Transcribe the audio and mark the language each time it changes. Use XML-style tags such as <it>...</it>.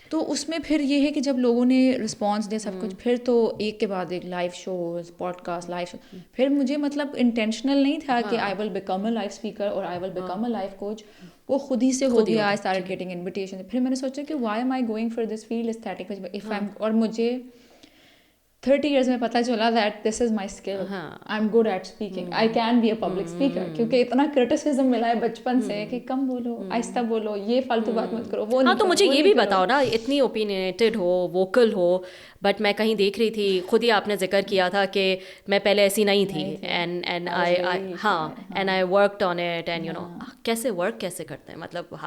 <ur>تو اس میں پھر یہ ہے کہ جب لوگوں نے رسپانس دیا سب کچھ, پھر تو ایک کے بعد ایک live shows, pod cost, live شو. پھر مجھے مطلب انٹینشنل نہیں تھا کہ</ur> <en>I will become a life speaker</en> <ur>اور</ur> <en>I will become a life coach.</en> <ur>وہ خود ہی سے ہو گیا.</ur> <en>I started getting invitation.</en> <ur>پھر میں نے سوچا کہ</ur> <en>why am I going for this field aesthetic,</en> <ur>اور مجھے 30 years میں پتہ چلا</ur> <en>That this is my skill. I am good at speaking, I can be a public speaker.</en> <ur>کیونکہ اتنا کرٹیسزم ملا ہے بچپن سے کہ کم بولو, آہستہ بولو, یہ فالتو بات مت کرو, وہ نہیں. تو مجھے یہ بھی بتاؤ نا, اتنی اوپینیٹڈ ہو, ووکل ہو, بٹ میں کہیں دیکھ رہی تھی, خود ہی آپ نے ذکر کیا تھا کہ میں پہلے ایسی نہیں تھی,</ur> <en>and I worked on it, and you know</en> <ur>کیسے ورک کیسے کرتے ہیں مطلب.</ur>